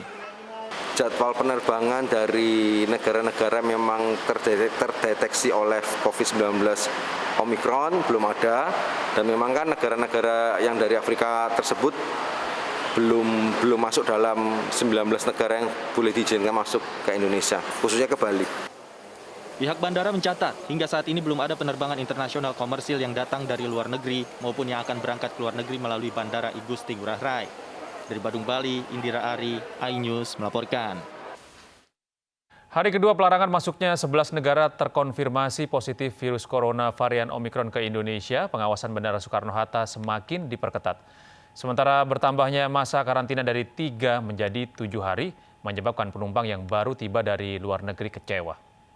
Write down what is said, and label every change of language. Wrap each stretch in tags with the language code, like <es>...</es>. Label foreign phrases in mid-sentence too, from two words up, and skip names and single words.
<id>Jadwal penerbangan dari negara-negara memang terdeteksi oleh COVID-19 Omicron belum ada, dan memang kan negara-negara yang dari Afrika tersebut belum masuk dalam 19 negara yang boleh diizinkan masuk ke Indonesia, khususnya ke Bali. Pihak bandara mencatat, hingga saat ini belum ada penerbangan internasional komersil yang datang dari luar negeri maupun yang akan berangkat ke luar negeri melalui Bandara I Gusti Ngurah Rai. Dari Badung, Bali, Indira Ari, iNews melaporkan. Hari kedua pelarangan masuknya 11 negara terkonfirmasi positif virus corona varian Omicron ke Indonesia, pengawasan Bandara Soekarno-Hatta semakin diperketat. Sementara bertambahnya masa karantina dari 3 menjadi 7 hari, menyebabkan penumpang yang baru tiba dari luar negeri kecewa.</id>